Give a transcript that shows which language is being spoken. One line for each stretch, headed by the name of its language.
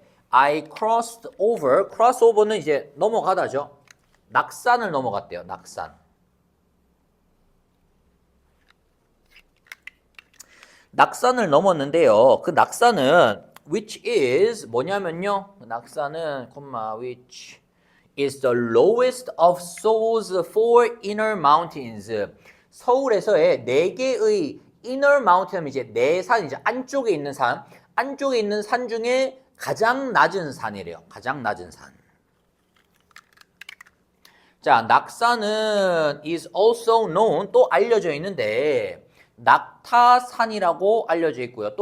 English: I crossed over. cross over는 이제 넘어가다죠.
Korean: 낙산을 넘어갔대요. 낙산. 낙산을 넘었는데요. 그 낙산은 which is 뭐냐면요.
English: 낙산은 which is the lowest of Seoul's four inner mountains.
Korean: 서울에서의 네 개의 inner mountain, 이제 네 산, 이제 안쪽에 있는 산, 안쪽에 있는 산 중에 가장 낮은 산이래요. 가장 낮은 산. 자, 낙산은 is also known, 또 알려져 있는데 낙타산이라고 알려져 있고요.